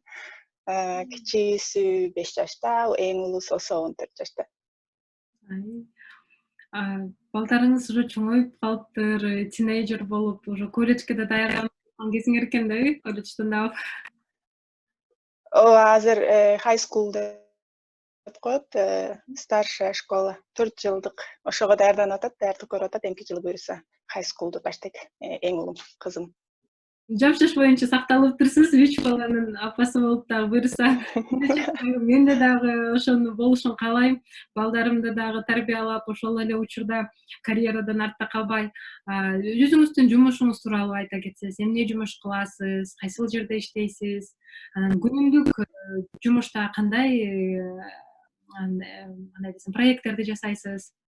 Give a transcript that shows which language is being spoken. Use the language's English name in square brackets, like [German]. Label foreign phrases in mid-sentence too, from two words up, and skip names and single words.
[Kyrgyz] Кичүүсү 5 жашта, эң улуусу 14 жашта. Балдарыңыз уже чоңоюп калыптыр, тинейджер болуп, уже колледжге да даярданып аткан кезиңер экен да, колледжден да. Ооба, азыр [English] high school [Kyrgyz] деп коет, [Russian] старшая школа, [Kyrgyz] 4 жылдык. Ошого даярданып атат, даярдык көрүп атат. Эмки жылы буюрса [English] high schoolду [Kyrgyz] баштайт. Эң улум кызым. Жаш боюнча сакталыптырсыз, 3 баланын апасы болуп дагы буюрса. Мен да дагы ошону болушун каалайм. Балдарымды дагы тарбиялап, ошол эле учурда карьерадан артта калбай, өзүңүздүн жумушуңуз тууралуу айта кетсеңиз, эмне жумуш кыласыз, кайсыл жерде иштейсиз, анан күнүмдүк жумушта кандай кандай десем, проекттерди жасайсыз?